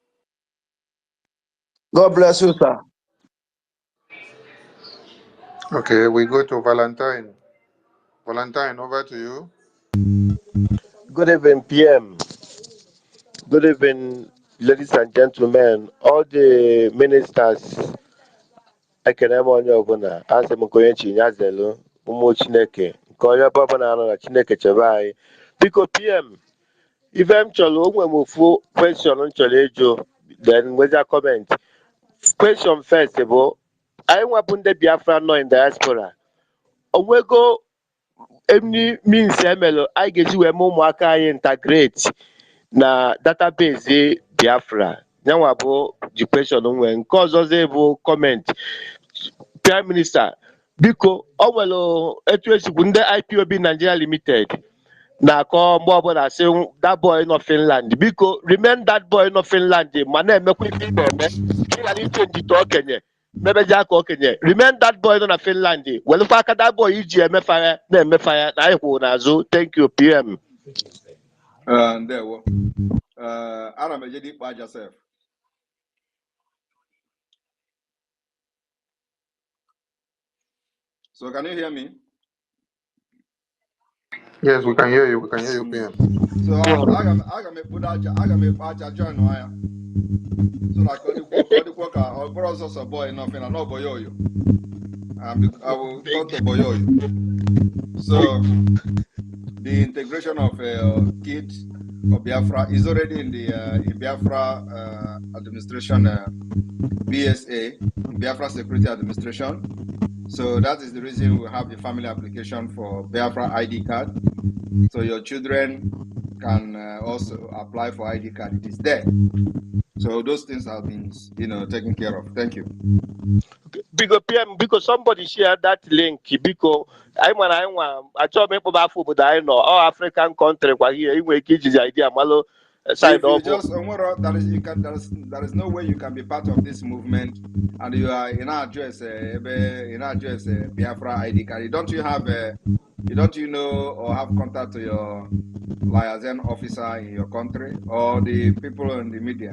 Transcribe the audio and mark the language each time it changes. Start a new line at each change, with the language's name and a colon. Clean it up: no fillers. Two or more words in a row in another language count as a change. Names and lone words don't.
English: God bless you, sir. Okay, we go to Valentine. Valentine, over to you. Good evening, PM. Good evening, ladies and gentlemen, all the ministers.
Igbo: Ekene m onye ọbụla, asị m ka onye chi ya zelu ụmụ Chineke nke onye ọbụla anọ na Chineke chebe anyị. Biko PM, ife m chọrọ onwe m ofu question m chọrọ ịjụ, then nwezia comment. Question first bụ, anyị nwabụ ndị Biafra nọ
English: in diaspora,
Igbo: onwego
English: any means
Igbo: emelụ anyị ga-eji wee mee ụmụaka anyị integrate na database Biafra. Yanwa bụ
English: the question
Igbo: m nwere. Nke ọzọzi bụ comment. Prime Minister, biko o nwere etu esikwu ndị IPOB Nigeria Limited na-akọ mgbe ọbụla sị
English: that boy
Igbo: nọ Finland, biko
English: remain that boy
Igbo: nọ Finland ma na-emekwa ife ị na-eme ka ị ghara ichenji ite okenye mebeji aka okenye.
English: Remain that boy
Igbo: nọ na Finland, welụkwa aka
English: that boy
Igbo: iji emefaya na-emefaya na anyị kwụrụ n'azụ.
English: Thank you, PM.
Igbo: Ndewo. Ana m ejede ikpe aja sef.
English: So can you hear me? Yes, we can hear you. We can hear you, PM.
Igbo: So aga m ekpe aja join ya.
English: So that
Igbo: ka ọ bụrụ ọsọsọ boy nọ Finland, no boyoyo.
English: I will turn to boyoyo. So the integration of kids of Biafra is already in Biafra administration, BSA, Biafra Security Administration. So that is the reason we have the family application for Biafra ID card. So your children can also apply for ID card. It is there. So those things have been, taken care of. Thank you. Biko PM, biko somebody share that link.
Igbo: Biko
English: I want
Igbo: achọ m ịkpọba afọ obodo anyị nọ
English: all African country
Igbo: kwa here inwe ike iji idea malo side
English: If you
Igbo: ọbụ.
English: just there is no way you can be part of this movement and you are in our address Biafra ID card. Don't you know or have contact to your liaison officer in your country or the people in the media?